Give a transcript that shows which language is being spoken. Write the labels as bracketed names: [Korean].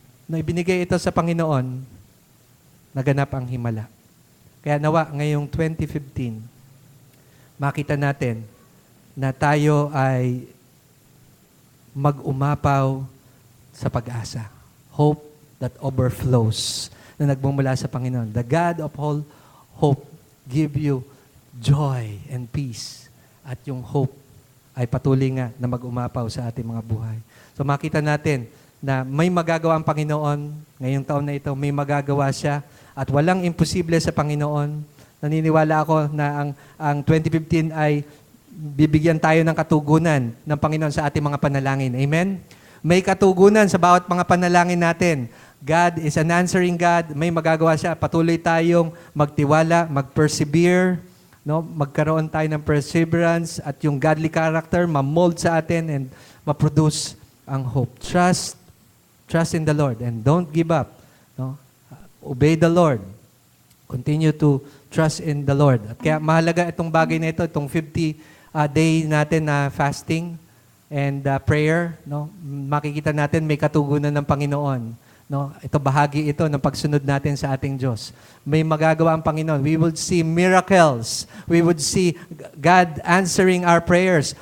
[Filipino] Na ibinigay ito sa Panginoon, naganap ang himala. Kaya nawa, ngayong 2015, makita natin na tayo ay mag-umapaw sa pag-asa. [English] Hope that overflows [Filipino] na nagmumula sa Panginoon. [English] The God of all hope give you joy and peace. [Filipino] At yung hope ay patuloy nga na mag-umapaw sa ating mga buhay. So makita natin na may magagawa ang Panginoon ngayong taon na ito, may magagawa siya. At walang imposible sa Panginoon. Naniniwala ako na ang 2015 ay bibigyan tayo ng katugunan ng Panginoon sa ating mga panalangin. Amen? May katugunan sa bawat mga panalangin natin. [English] God is an answering God. [Filipino] May magagawa siya. Patuloy tayong magtiwala, mag-persevere, no? Magkaroon tayo ng perseverance at yung godly character ma-mold sa atin and ma-produce ang hope. [English] Trust in the Lord and don't give up. No? Obey the Lord. Continue to trust in the Lord. [Filipino] At kaya mahalaga itong bagay na ito, itong 50 day natin na [English] fasting and prayer. [Filipino] No? Makikita natin may katugunan ng Panginoon No? Ito bahagi ito ng pagsunod natin sa ating Diyos. May magagawa ang Panginoon. [English] We would see miracles. We would see God answering our prayers.